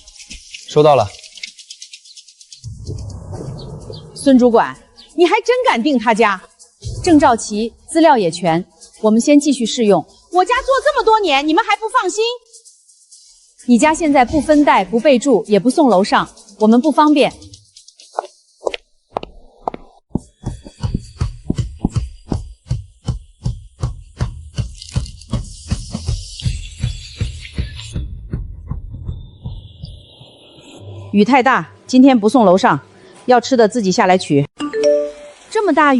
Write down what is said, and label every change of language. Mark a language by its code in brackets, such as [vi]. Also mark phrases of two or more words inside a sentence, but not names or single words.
[zh] 收到了。孫主管，你還真敢訂他家？證照齊，資料也全，我們先繼續試用。我家做這麼多年，你們還不放心？你家現在不分帶、不備註，也不送樓上，我們不方便。雨太大，今天不送樓上，要吃的自己下來取。